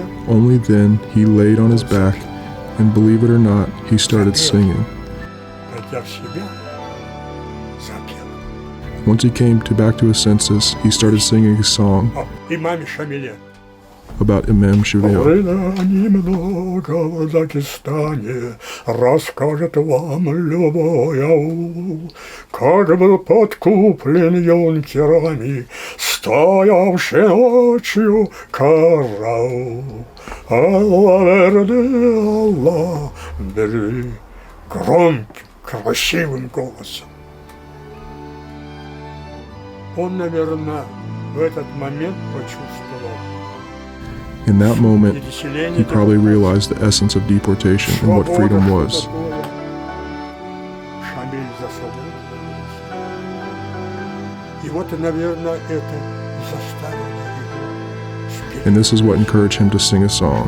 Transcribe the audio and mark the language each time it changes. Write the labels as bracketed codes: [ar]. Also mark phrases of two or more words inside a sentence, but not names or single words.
[en] Only then he laid on his back, and believe it or not, he started singing. Once he came back to his senses, he started singing a song about Imam Shamil. [ru] Немного в Дагестане расскажет вам любой аул, как был подкуплен юнкерами, стоявший ночью караул. [az] Алла верды, Алла бери, [ru] громким, красивым голосом. Он, наверное, в этот момент почувствовал. [en] In that moment, he probably realized the essence of deportation and what freedom was. And this is what encouraged him to sing a song.